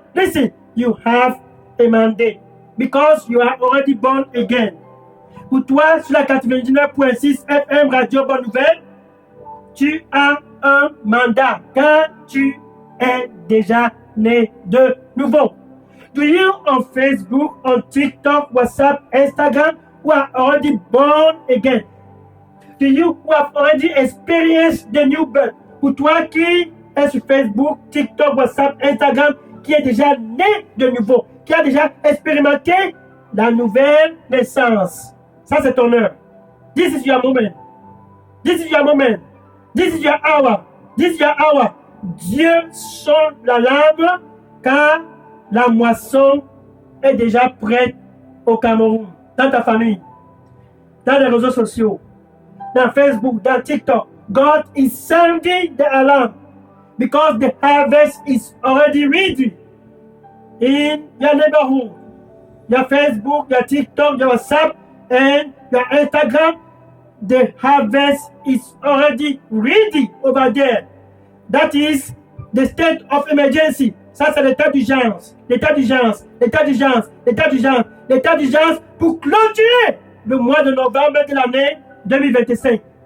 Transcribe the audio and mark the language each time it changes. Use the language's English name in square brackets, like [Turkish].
[English] Listen, you have a mandate because you are already born again. [French] Pour toi, sur la 99.6 FM Radio Bonne Nouvelle, tu as un mandat car tu es déjà né de nouveau. [English] Do you on Facebook, on TikTok, WhatsApp, Instagram who are already born again? Do you who have already experienced the new birth? [French] Pour toi qui est sur Facebook, TikTok, WhatsApp, Instagram, qui est déjà né de nouveau, qui a déjà expérimenté la nouvelle naissance. Ça, c'est ton heure. [English] This is your moment. This is your moment. This is your hour. This is your hour. [French] Dieu sonne l'alarme car la moisson est déjà prête au Cameroun, dans ta famille, dans les réseaux sociaux, dans Facebook, dans TikTok. [English] God is sounding the alarm because the harvest is already ready in your neighborhood, your Facebook, your TikTok, your WhatsApp, and your Instagram. The harvest is already ready over there. That is the state of emergency. [French] Ça, c'est l'état d'urgence. L'état d'urgence. L'état d'urgence. L'état d'urgence. L'état d'urgence pour clôturer le mois de novembre de l'année 2025.